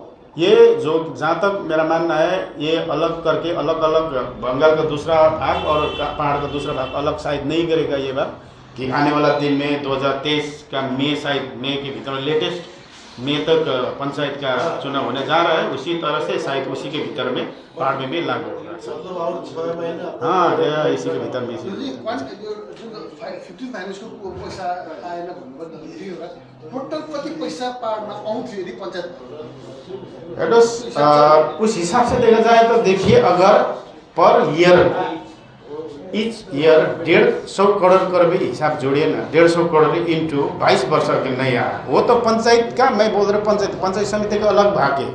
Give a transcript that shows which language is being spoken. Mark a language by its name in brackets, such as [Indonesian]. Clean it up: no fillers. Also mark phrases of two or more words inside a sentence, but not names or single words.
[Hindi] ये जो जहाँ तक मेरा मानना है ये अलग करके अलग अलग बंगाल का दूसरा भाग और पहाड़ का दूसरा भाग अलग शायद नहीं करेगा ये बात कि आने वाला दिन में 2023 का मई के भीतर लेटेस्ट मई तक पंचायत का चुनाव होने जा रहा है। उसी तरह से शायद उसी के भीतर में पहाड़ में भी लागू होगा। और 6 महीना हाँ इसी के भीतर में [Nepali] 15 फाइनेन्स को पैसा आएन भन्नुभयो, टोटल कति पैसा पहाडमा आउँथ्यो यदि पंचायत [Hindi] उस हिसाब से देखा जाए तो देखिए अगर [English] per year each year [Hindi] 150 करोड़ का भी हिसाब जोड़िए ना, 150 करोड़ इंटू 22 वर्ष के नहीं आया। वो तो पंचायत का, मैं बोल रहा पंचायत समिति का अलग भाग है।